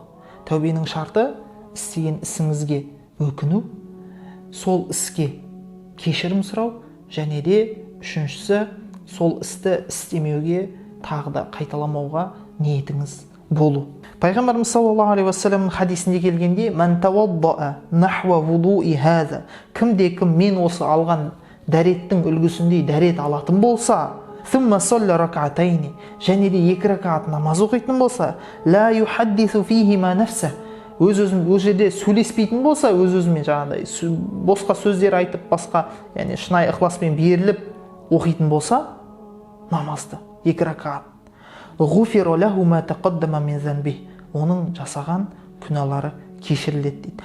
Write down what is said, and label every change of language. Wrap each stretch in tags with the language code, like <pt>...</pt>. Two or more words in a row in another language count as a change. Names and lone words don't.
<kk>Тәубенің шарты істеген ісіңізге өкіну, сол іске кешірім сұрау, және де үшіншісі сол істі істемеуге, тағы да қайталамауға ниетіңіз болу. Пайғамбарымыз</kk> <ar>صلى الله عليه وسلمның</ar> <kk>хадисінде келгенде:</kk> <ar>"من توضأ نحو وضوئي هذا",</ar> <kk>кім мен осы алған дәреттің үлгісіндей дәрет алатын болса,</kk> <ar>"ثم صلى ركعتين",</ar> <kk>және де 2 ракат намаз оқитын болса,</kk> <ar>"لا يحدث فيهما نفسه",</ar> <kk>өз жерде сөйлеспейтін болса, өз-өзімен жаңағыдай босқа сөздер айтып, басқа, яғни шынайы ықыласпен беріліп оқитын болса, намазды 2 ракат,</kk> <ar>"غفر له ما تقدم من ذنبه",</ar> <kk>оның жасаған күнәлары кешіріледі дейді.</kk>